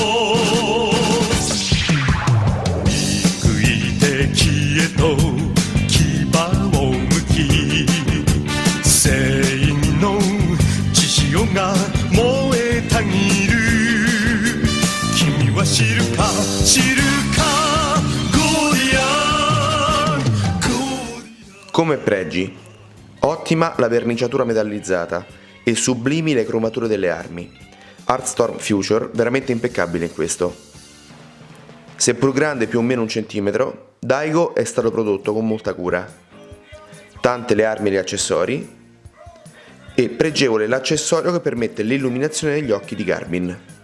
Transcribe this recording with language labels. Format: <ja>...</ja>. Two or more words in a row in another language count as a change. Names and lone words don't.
<ja>敵へと牙を向き正義の血潮が燃えたぎる君は知るか知るかゴーディアンゴーディアン</ja> <it>Come pregi: ottima la verniciatura metallizzata e sublimi le cromature delle armi. Artstorm Future veramente impeccabile in questo. Seppur grande più o meno 1 centimetro, Daigo è stato prodotto con molta cura. Tante le armi e gli accessori e pregevole l'accessorio che permette l'illuminazione degli occhi di Garmin.</it>